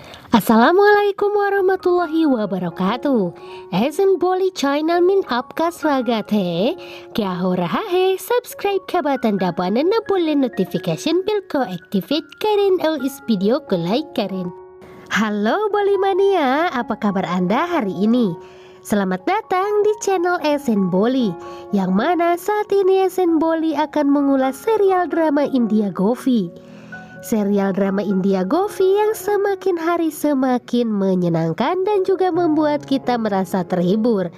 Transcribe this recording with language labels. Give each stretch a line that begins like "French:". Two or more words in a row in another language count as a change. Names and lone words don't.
Arabic: السلام عليكم ورحمة الله وبركاته.
Hindi: ऐसन बोली चैनल में आपका स्वागत है। क्या हो रहा है? सब्सक्राइब का बटन दबाना न भूलें,
English: notification bell
Hindi: को एक्टिवेट करें और इस वीडियो को लाइक करें।
Indonesian: Halo Boli Mania, apa kabar Anda hari ini? Selamat datang di channel SN Boli, yang mana saat ini SN Boli akan mengulas serial drama India Govi. Serial drama India Govi yang semakin hari semakin menyenangkan dan juga membuat kita merasa terhibur.